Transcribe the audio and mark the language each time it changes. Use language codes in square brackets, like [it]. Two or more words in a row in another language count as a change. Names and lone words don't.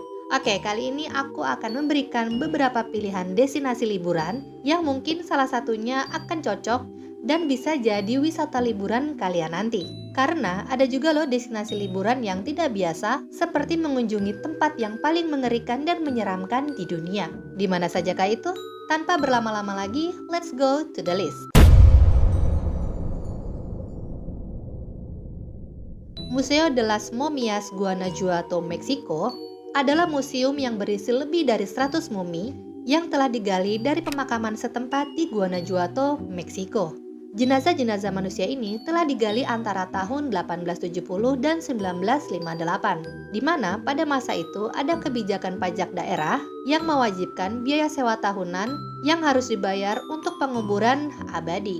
[id] Oke, kali ini aku akan memberikan beberapa pilihan destinasi liburan yang mungkin salah satunya akan cocok dan bisa jadi wisata liburan kalian nanti. Karena ada juga loh destinasi liburan yang tidak biasa, seperti mengunjungi tempat yang paling mengerikan dan menyeramkan di dunia. Di mana sajakah itu? Tanpa berlama-lama lagi, [en] let's go to the list. [id] Museo de las Momias Guanajuato, Meksiko adalah museum yang berisi lebih dari 100 mumi yang telah digali dari pemakaman setempat di Guanajuato, Meksiko. Jenazah-jenazah manusia ini telah digali antara tahun 1870 dan 1958, di mana pada masa itu ada kebijakan pajak daerah yang mewajibkan biaya sewa tahunan yang harus dibayar untuk penguburan abadi.